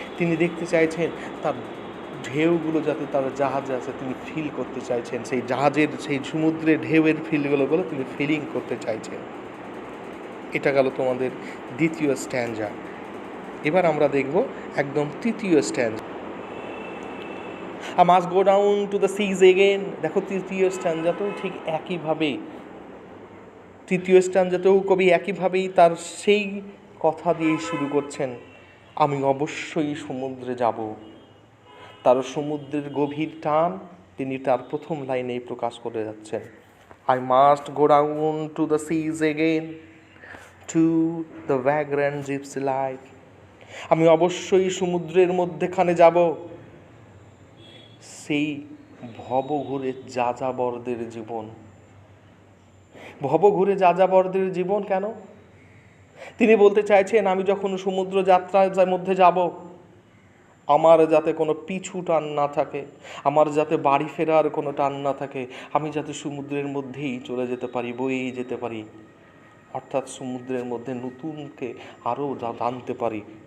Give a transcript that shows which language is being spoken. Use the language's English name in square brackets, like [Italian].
[Bangla] তিনি দেখতে চাইছেন তার ঢেউগুলো যাতে তার জাহাজে আছে তিনি ফিল করতে চাইছেন, সেই জাহাজের সেই সমুদ্রের ঢেউয়ের ফিলগুলো তিনি ফিলিং করতে চাইছেন। এটা গেল তোমাদের দ্বিতীয় স্ট্যান্জা। এবার আমরা দেখব একদম তৃতীয় স্ট্যান্জা। [English] I must go down to the seas again. [Bangla] দেখো তৃতীয় স্ট্যাঞ্জাতেও ঠিক একইভাবেই, তৃতীয় স্ট্যাঞ্জাতেও কবি একইভাবেই তার সেই কথা দিয়েই শুরু করছেন, আমি অবশ্যই সমুদ্রে যাব। তার সমুদ্রের গভীর টান তিনি তার প্রথম লাইনেই প্রকাশ করে যাচ্ছেন, [English] I must go down to the seas again, to the vagrant gypsy life. [Bangla] আমি অবশ্যই সমুদ্রের মধ্যেখানে যাব, সেই ভবঘুরে যাযাবরদের জীবন। ভবঘুরে যাযাবরদের জীবন কেন? তিনি বলতে চাইছেন, আমি যখন সমুদ্র যাত্রার মধ্যে যাব, আমার যাতে কোনো পিছু টান না থাকে, আমার যাতে বাড়ি ফেরার কোনো টান না থাকে, আমি যাতে সমুদ্রের মধ্যেই চলে যেতে পারি, বয়ে যেতে পারি, অর্থাৎ সমুদ্রের মধ্যে নতুনকে আরও জানতে পারি।